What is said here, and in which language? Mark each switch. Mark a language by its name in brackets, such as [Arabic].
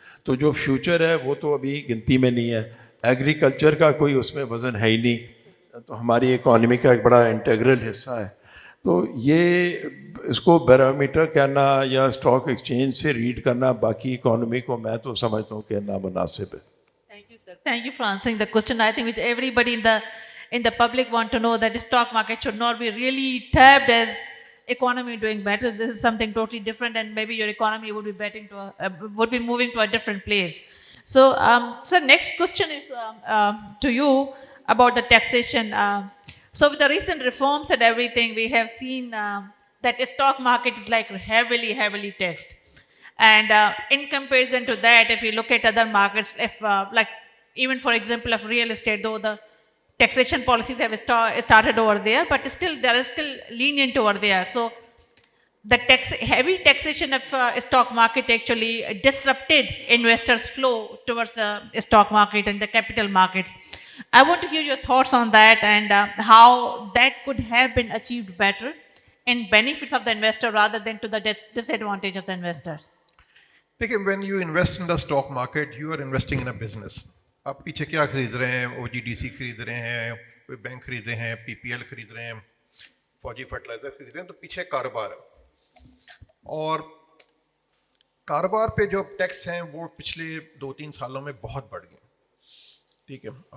[Urdu] تو جو فیوچر ہے وہ تو ابھی گنتی میں نہیں ہے. ایگریکلچر کا کوئی اس میں وزن ہے ہی نہیں, تو ہماری اکانومی کا ایک بڑا انٹیگرل حصہ ہے. تو یہ اس کو بیرومیٹر کہنا یا اسٹاک ایکسچینج سے ریڈ کرنا باقی اکانومی کو میں تو سمجھتا ہوں کہ نامناسب ہے. [English] Thank you, sir. Thank you for answering the question. I think which everybody in the public want to know, that the stock market should not be really tabbed as economy doing better. This is something totally different, and maybe your economy would be moving to a different place. So, sir, next question is to you about the taxation. So with the recent reforms and everything, we have seen that the stock market is like heavily taxed. And in comparison to that, if you look at other markets, if like even for example of real estate, though the taxation policies have started over there, but still there is still lenient over there. So the heavy taxation of stock market actually disrupted investors' flow towards the stock market and the capital markets. I want to hear your thoughts on that, and how that could have been achieved better in benefits of the investor rather than to the disadvantage of the investors. Because when you invest in the stock market, you are investing in a business. [Urdu] آپ پیچھے کیا خرید رہے ہیں؟ OGDC خرید رہے ہیں, کوئی بینک خریدے ہیں, PPL خرید رہے ہیں, فوجی فرٹیلائزر خرید رہے ہیں, تو پیچھے کاروبار ہے. اور کاروبار پہ جو ٹیکس ہیں وہ پچھلے 2-3 سالوں میں بہت بڑھ گئے. ٹھیک ہے,